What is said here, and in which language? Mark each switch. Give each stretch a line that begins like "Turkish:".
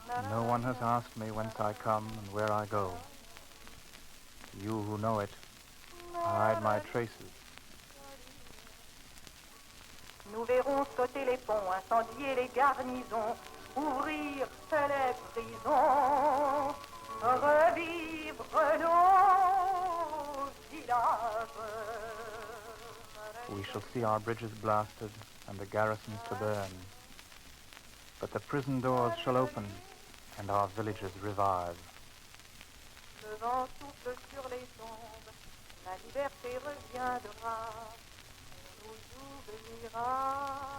English: No one has asked me whence I come and where I go. You who know it, hide my traces.
French: Nous verrons sauter les ponts, incendier les garnisons, ouvrir les prisons, revivre nos villages.
English: We shall see our bridges blasted and the garrisons to burn. But the prison doors shall open and our villages revive.
French: Le vent souffle sur les tombes, la liberté reviendra, on nous oubliera.